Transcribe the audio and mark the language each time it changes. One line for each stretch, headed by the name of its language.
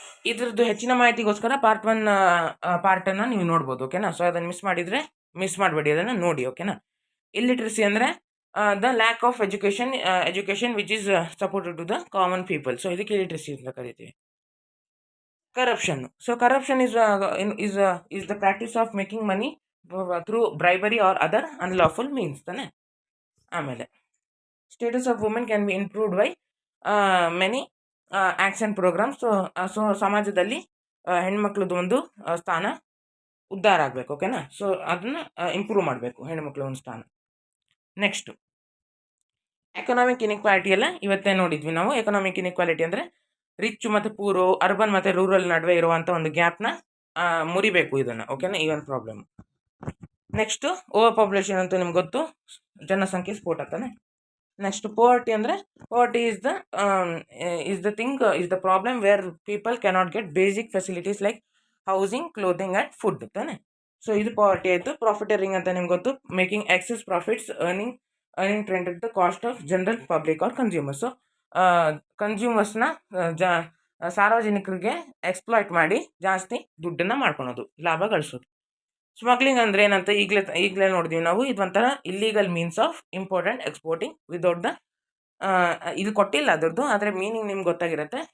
Kannada: ಇದ್ರದ್ದು ಹೆಚ್ಚಿನ ಮಾಹಿತಿಗೋಸ್ಕರ ಪಾರ್ಟನ್ನು ನೀವು ನೋಡ್ಬೋದು. ಓಕೆನಾ. ಸೊ ಅದನ್ನು ಮಿಸ್ ಮಾಡಬೇಡಿ, ಅದನ್ನು ನೋಡಿ. ಓಕೆನಾ. ಇಲ್ಲಿಟ್ರಸಿ ಅಂದರೆ
English: The lack of education which is supported to the common people.
Kannada: So ಇದಕ್ಕೆ ಇಲಿಟ್ರಸಿ ಅಂತ ಕರಿತೀವಿ. Corruption.
English: so corruption is the practice of making money through bribery or other unlawful means
Kannada: ತಾನೆ.
English: ಆಮೇಲೆ status of women can be improved by many acts and programmes.
Kannada: So ಸಮಾಜದಲ್ಲಿ ಹೆಣ್ಮಕ್ಳದ್ದು ಒಂದು ಸ್ಥಾನ ಉದ್ಧಾರ ಆಗಬೇಕು. ಓಕೆನಾ. ಸೊ ಅದನ್ನು ಇಂಪ್ರೂವ್ ಮಾಡಬೇಕು, ಹೆಣ್ಮಕ್ಳ ಒಂದು ಸ್ಥಾನ. ನೆಕ್ಸ್ಟು ಎಕನಾಮಿಕ್ ಇನ್ಇಕ್ವಾಲಿಟಿ ಎಲ್ಲ ಇವತ್ತೇ ನೋಡಿದ್ವಿ ನಾವು. ಎಕನಾಮಿಕ್ ಇನ್ಇಕ್ವಾಲಿಟಿ ಅಂದರೆ ರಿಚ್ ಮತ್ತು ಪೂರು, ಅರ್ಬನ್ ಮತ್ತು ರೂರಲ್ ನಡುವೆ ಇರುವಂಥ ಒಂದು ಗ್ಯಾಪ್ನ ಮುರಿಬೇಕು ಇದನ್ನು. ಓಕೆನಾ. ಈ ಒಂದು ಪ್ರಾಬ್ಲಮ್. ನೆಕ್ಸ್ಟು ಓವರ್ ಪಾಪ್ಯುಲೇಷನ್ ಅಂತೂ ನಿಮ್ಗೆ ಗೊತ್ತು, ಜನಸಂಖ್ಯೆ ಸ್ಫೋಟ ತಾನೆ.
English: next poverty
Kannada: ಅಂದರೆ
English: poverty is the problem where people cannot get basic facilities like housing, clothing and food
Kannada: ತಾನೆ. ಸೊ ಇದು ಪವರ್ಟಿ ಆಯಿತು. ಪ್ರಾಫಿಟರಿಂಗ್ ಅಂತ ನಿಮ್ಗೆ ಗೊತ್ತು,
English: Making excess profits earning trend at the cost of general public or consumers.
Kannada: So ಕನ್ಸ್ಯೂಮರ್ಸ್ನ ಸಾರ್ವಜನಿಕರಿಗೆ exploit ಮಾಡಿ ಜಾಸ್ತಿ ದುಡ್ಡನ್ನು ಮಾಡ್ಕೊಳೋದು, ಲಾಭ ಗಳಿಸೋದು. ಸ್ಮಗ್ಲಿಂಗ್ ಅಂದರೆ ಏನಂತ ಈಗಲೇ ನೋಡಿದ್ವಿ ನಾವು. ಇದು ಒಂಥರ
English: illegal means of import and exporting without the
Kannada: ಇದು ಕೊಟ್ಟಿಲ್ಲ ಅದರದ್ದು, ಆದರೆ ಮೀನಿಂಗ್ ನಿಮ್ಗೆ ಗೊತ್ತಾಗಿರುತ್ತೆ.